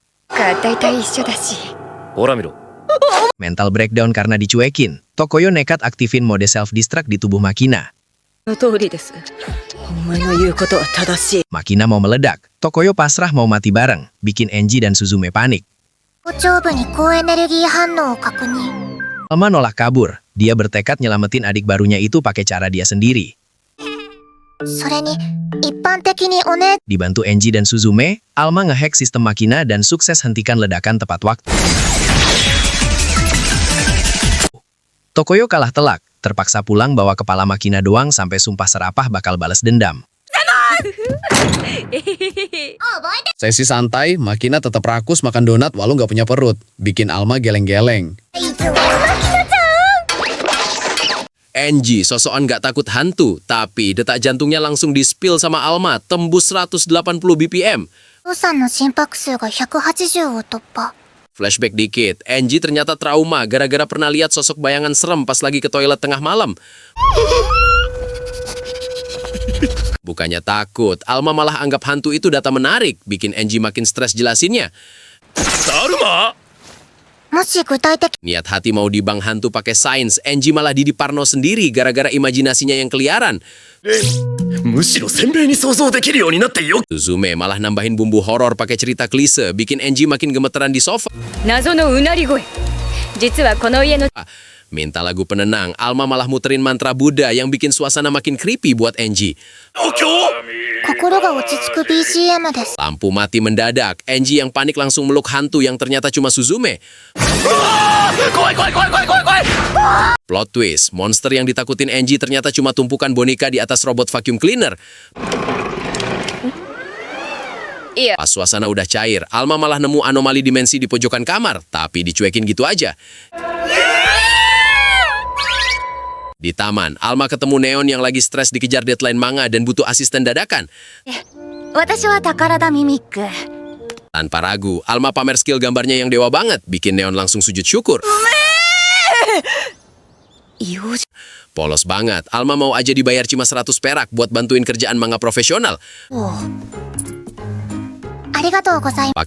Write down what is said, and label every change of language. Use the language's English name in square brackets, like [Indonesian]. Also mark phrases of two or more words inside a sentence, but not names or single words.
[English] Mental breakdown [Indonesian] karena dicuekin, Tokoyo nekat aktifin mode self-destruct di tubuh Makina. Makina mau meledak, Tokoyo pasrah mau mati bareng, bikin Enji dan Suzume panik. [Japanese] 頭頂部に高エネルギー反応を確認 [Indonesian] Alma nolak kabur, dia bertekad nyelamatin adik barunya itu pakai cara dia sendiri. [Japanese] それに一般的におね [Indonesian] Dibantu Enji dan Suzume, Alma ngehack sistem Makina dan sukses hentikan ledakan tepat waktu. Tokoyo kalah telak, terpaksa pulang bawa kepala Makina doang sampai sumpah serapah bakal balas dendam. Sesi santai, Makina tetap rakus makan donat walau nggak punya perut. Bikin Alma geleng-geleng. Enji sosokan nggak takut hantu, tapi detak jantungnya langsung di-spill sama Alma, tembus 180 BPM. [Japanese] お父さんの心拍数が180を突破 [Indonesian] Flashback dikit, Enji ternyata trauma gara-gara pernah lihat sosok bayangan serem pas lagi ke toilet tengah malam. Bukannya takut, Alma malah anggap hantu itu data menarik, bikin Enji makin stres jelasinnya. [Japanese] もし具体的 [Indonesian] Niat hati mau dibang hantu pakai sains, Enji malah Didi Parno sendiri gara-gara imajinasinya yang keliaran. [Japanese] むしろ鮮明に想像できるようになってよ。 [Indonesian] Suzume malah nambahin bumbu horor pakai cerita klise, bikin Enji makin gemeteran di sofa. [Japanese] 謎のうなり声実はこの家の [Indonesian] Minta lagu penenang, Alma malah muterin mantra Buddha yang bikin suasana makin creepy buat Enji. [Japanese] 心が落ち着く BGM です [Indonesian] Lampu mati mendadak, Enji yang panik langsung meluk hantu yang ternyata cuma Suzume. [English] Plot twist, [Indonesian] monster yang ditakutin Enji ternyata cuma tumpukan boneka di atas robot [English] vacuum cleaner. [Indonesian] Iya. Pas suasana udah cair, Alma malah nemu anomali dimensi di pojokan kamar, tapi dicuekin gitu aja. Di taman, Alma ketemu Neon yang lagi stres dikejar deadline manga dan butuh asisten dadakan. [Japanese] 私は宝田ミミック [Indonesian] Tanpa ragu, Alma pamer skill gambarnya yang dewa banget, bikin Neon langsung sujud syukur. Polos banget, Alma mau aja dibayar cuma 100 perak buat bantuin kerjaan manga profesional. [Japanese] ありがとうございます